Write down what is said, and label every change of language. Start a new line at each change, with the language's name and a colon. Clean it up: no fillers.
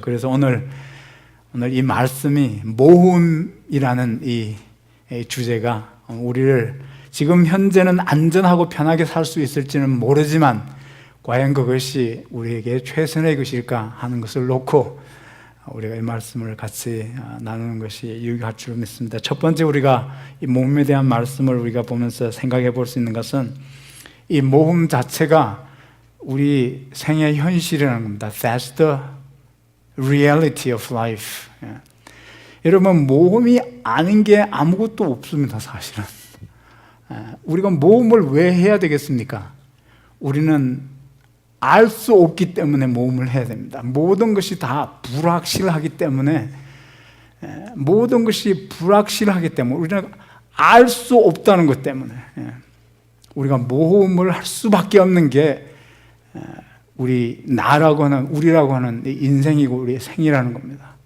Korean: 그래서 오늘 이 말씀이 모험이라는 이 주제가 우리를 지금 현재는 안전하고 편하게 살 수 있을지는 모르지만 과연 그것이 우리에게 최선의 것일까 하는 것을 놓고 우리가 이 말씀을 같이 나누는 것이 유익할 줄 믿습니다. 첫 번째, 우리가 이 모험에 대한 말씀을 우리가 보면서 생각해 볼 수 있는 것은 이 모험 자체가 우리 생의 현실이라는 겁니다.
English: That's the reality of life.
Korean: 여러분, 모험이 아닌 게 아무것도 없습니다, 사실은. 우리가 모험을 왜 해야 되겠습니까? 우리는 알 수 없기 때문에 모험을 해야 됩니다. 모든 것이 다 불확실하기 때문에, 모든 것이 불확실하기 때문에, 우리는 알 수 없다는 것 때문에 우리가 모험을 할 수밖에 없는 게 우리 나라고 하는, 우리라고 하는 인생이고 우리의 생이라는 겁니다.